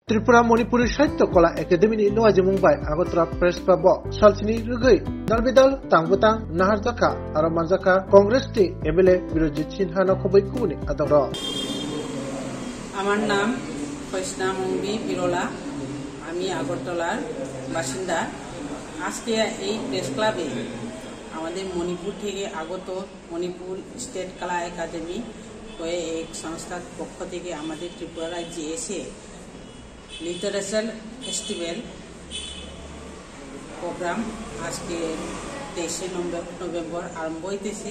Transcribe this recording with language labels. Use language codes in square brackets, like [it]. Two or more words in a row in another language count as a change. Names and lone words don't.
[trp] त्रिपुरा मणिपुरी साहित्य कला एकाडेमी नवाजी मुंबाई आगोतरा प्रेस क्लब सालसिनी रुगै दालबिदाल तांगबुतां नाहारजाखा आरो मानजाखा कांग्रेस टी एमएलए बिरजित सिन्हा नखबै कुबुनि आदर [bn] আমার নাম কৃষ্ণা মঙ্গি বিরলা। আমি আগরতলার বাসিন্দা। আজকে এই প্রেস ক্লাবে আমাদের মণিপুর থেকে আগত মণিপুর স্টেট কলা একাডেমি হয়ে এক সংস্থার পক্ষ থেকে আমাদের ত্রিপুরা রাজ্যে এসে [en] literature festival program [bn] আজকে 23 নভেম্বর আরম্ভ হইতেছে।